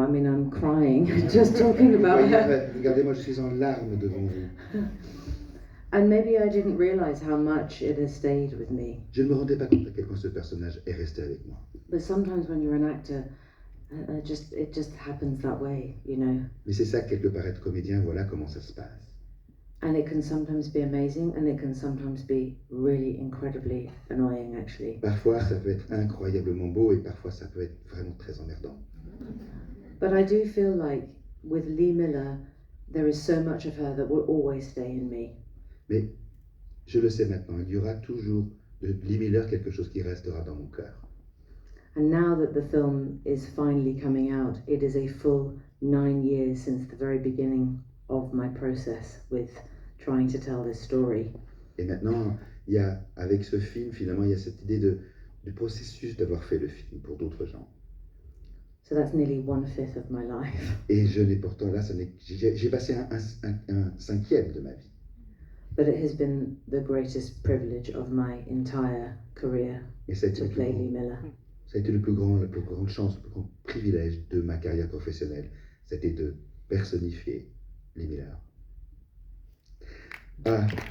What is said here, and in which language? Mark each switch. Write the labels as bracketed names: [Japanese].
[English] I mean, I'm crying just talking about her. [French] Regardez-moi, je suis en larmes devant vous. [English] And maybe I didn't realize how much it has stayed with me. [French] Je ne me rendais pas compte à quel point ce personnage est resté avec moi. [English] But sometimes when you're an actor, it just happens that way, you know. [French] Mais c'est ça, quelque part, être comédien, voilà comment ça se passe. [English] And it can sometimes be amazing, and it can sometimes be really incredibly annoying, actually. [French] Parfois, ça peut être incroyablement beau et parfois, ça peut être vraiment très emmerdant. [English] But I do feel like with Lee Miller, there is so much of her that will always stay in me. [French] Mais je le sais maintenant, il y aura toujours de Lee Miller quelque chose qui restera dans mon cœur. [English] And now that the film is finally coming out, it is a full 9 years since the very beginning of my process with trying to tell this story. [French] Et maintenant, il y a, avec ce film, finalement, il y a cette idée du processus d'avoir fait le film pour d'autres gens. [English] So that's nearly 1/5 of my life. [French] Et je n'ai pourtant là, j'ai passé un cinquième de ma vie. [English] But it has been the greatest privilege of my entire career [French] Et ça a été [English] to [French] le plus [English] play [French] grand, [English] Lee Miller. [French] ça a été la plus grande chance, le plus grand privilège de ma carrière professionnelle. C'était de personnifier Lee Miller. Ah.